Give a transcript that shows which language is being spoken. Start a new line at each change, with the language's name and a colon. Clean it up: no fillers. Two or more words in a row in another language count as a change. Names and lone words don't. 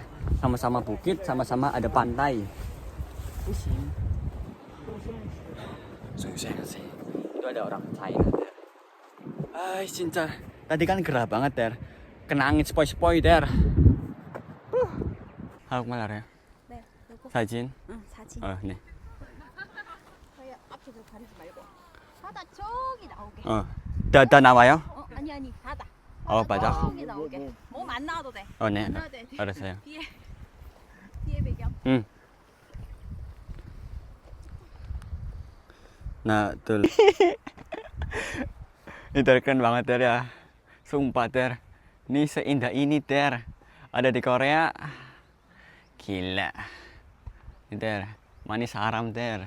Indonesian: Sama-sama bukit, sama-sama ada pantai. Pusing. Susah sih. Itu ada orang China, Ter. Cinta. Tadi kan gerah banget, Ter. Kena angin sepoi-sepoi, Ter. Halo, malar ya?
Korean: 네, 요거. 사진? 응, 사진. 네. 저희 앞쪽으로 가리지 말고 바다 저기 나오게. 다 나와요? 아니 바다. 바다? 저기 나오게. 몸 안 나와도 돼. 네. 안 나와도 돼. 알았어요. 뒤에 배경.
Indonesian: Nah, tuh. Ini Ter, keren banget, Ter, ya. Sumpah, Ter. Ini seindah ini, Ter. Ada di Korea. Gila. Ini, Ter. Manis haram, Ter.